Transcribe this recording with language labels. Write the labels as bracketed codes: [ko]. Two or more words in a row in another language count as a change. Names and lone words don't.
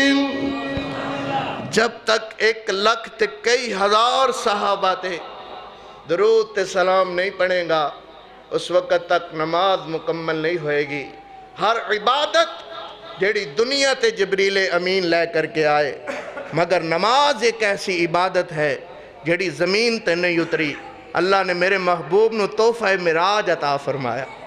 [pa] جب تک 1 لاکھ تے کئی ہزار صحابہ تے درود تے سلام نہیں پڑھے گا اس وقت تک نماز مکمل نہیں ہوئے گی۔ ہر عبادت جیڑی دنیا تے جبریل امین لے کر کے آئے، مگر نماز ایک ایسی عبادت ہے جیڑی زمین تے نہیں اتری۔ [ur] اللہ نے میرے محبوب نو تحفہ معراج عطا فرمایا۔